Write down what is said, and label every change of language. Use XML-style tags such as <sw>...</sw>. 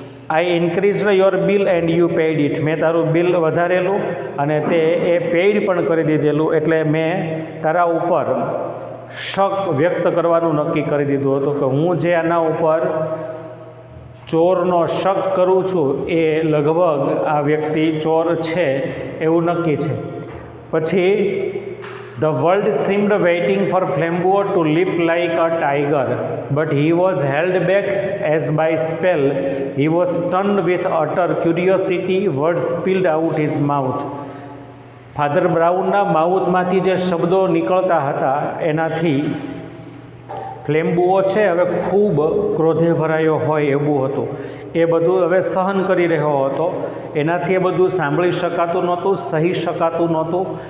<en>I increase your bill and you paid it.</en> <gu>મેં તારું bill વધારેલું અને તે એ પેઇડ પણ કરી દીધેલું, એટલે મેં તારા ઉપર શક વ્યક્ત કરવાનું નક્કી કરી દીધું હતું કે હું જે આના ઉપર ચોરનો શક કરું છું એ લગભગ આ વ્યક્તિ ચોર છે એવું નક્કી છે.</gu> <en>પછી The world seemed waiting for Flambeau to leap like a tiger, but he was held back as by spell. He was stunned with utter curiosity. Words spilled out his mouth.</en> <gu>Father બ્રાઉનના માઉથમાંથી જે શબ્દો નીકળતા હતા એનાથી ફ્લેમ્બુઓ છે હવે ખૂબ ક્રોધે ભરાયો હોય એવું હતું. એ બધું હવે સહન કરી રહ્યો હતો. એનાથી એ બધું સાંભળી શકાતું નહોતું, સહી શકાતું નહોતું.</gu>